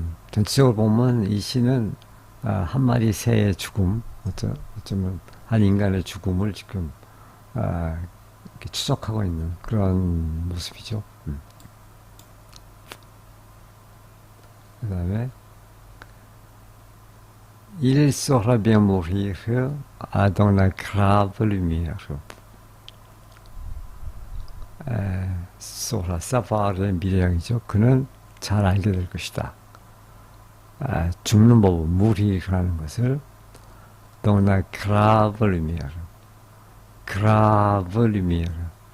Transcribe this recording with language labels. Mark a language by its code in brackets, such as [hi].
[ko] 전체적으로 보면 이 시는 한 마리 새의 죽음, 어쩌면 한 인간의 죽음을 지금 이렇게 추적하고 있는 그런 모습이죠. [fr] 그 다음에 Il saura bien mourir dans la grave lumière. [ko] saura, savar의 미래형이죠. 그는 잘 알게 될 것이다. 죽는 법은 무리라는 것을 dans la grave lumière. [fr] grave lumière.